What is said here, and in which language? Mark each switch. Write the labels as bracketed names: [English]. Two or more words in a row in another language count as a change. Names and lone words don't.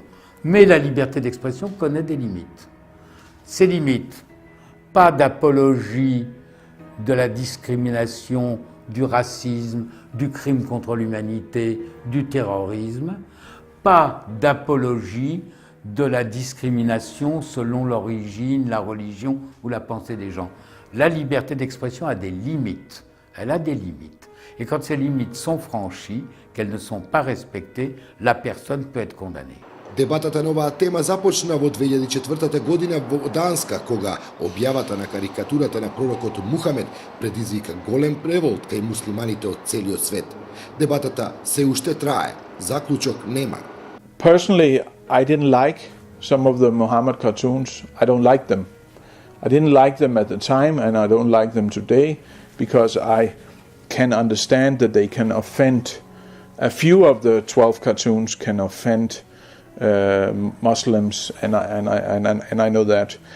[French] Mais la liberté d'expression connaît des limites. Ces limites, pas d'apologie de la discrimination, du racisme, du crime contre l'humanité, du terrorisme, pas d'apologie de la discrimination selon l'origine, la religion ou la pensée des gens. La liberté d'expression a des limites. Elle a des limites. Et quand ces limites sont franchies, qu'elles ne sont pas respectées, la personne peut être condamnée. [Macedonian] Дебатата на оваа тема започна во 2004 година во Данска, кога објавата на карикатурата на пророкот Мухамед предизвика голем револт кај муслиманите од целиот свет. Дебатата се уште трае, заклучок нема. [English] Personally, I didn't like some of the Muhammad cartoons. I don't like them. I didn't like them at the time, and I don't like them today, because I can understand that they can offend. A few of the 12 cartoons can offend Muslims, and I know that.